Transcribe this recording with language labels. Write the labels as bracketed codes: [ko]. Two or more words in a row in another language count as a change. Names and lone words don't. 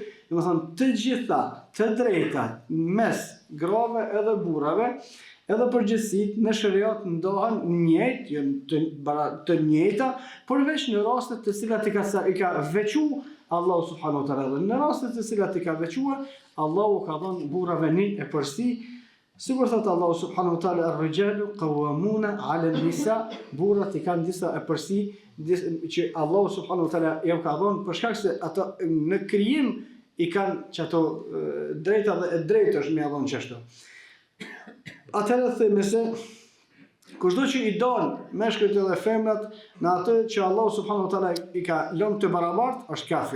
[sq] Domethënë të gjitha, të drejtat mes grave edhe burrave, edhe përgjithësit në shariat ndohen njëjtë, janë të njëjta, përveç në rastet të cilat i ka veçuar Allahu [ar] سبحانه وتعالى. [sq] Në rastet të cilat i ka veçuar, Allahu ka dhënë burrave një e përsi, sikur thotë Allahu [ar] سبحانه وتعالى الرجال قوامون على النساء, [sq] burrat i kanë disa e përsi që Allahu [ar] سبحانه وتعالى [sq] ja ka dhënë për shkak se ata në krijim i kanë çato drejta dhe e drejtësh me dhënë çashtu. Atëherë themi se kushdo që i don meshkujt edhe femrat në atë që Allahu [ar] سبحانه وتعالى [sq] i ka lënë të barabartë, është kafir.